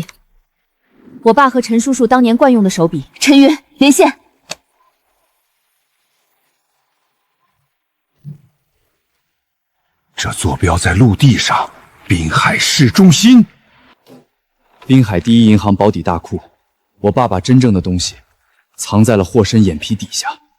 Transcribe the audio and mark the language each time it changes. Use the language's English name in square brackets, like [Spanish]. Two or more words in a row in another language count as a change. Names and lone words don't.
[Chinese] 我爸和陳叔叔當年慣用的手筆。陳雲，連線。這坐標在陸地上，濱海市中心。濱海第一銀行保底大庫，我爸把真正的東西藏在了霍申眼皮底下。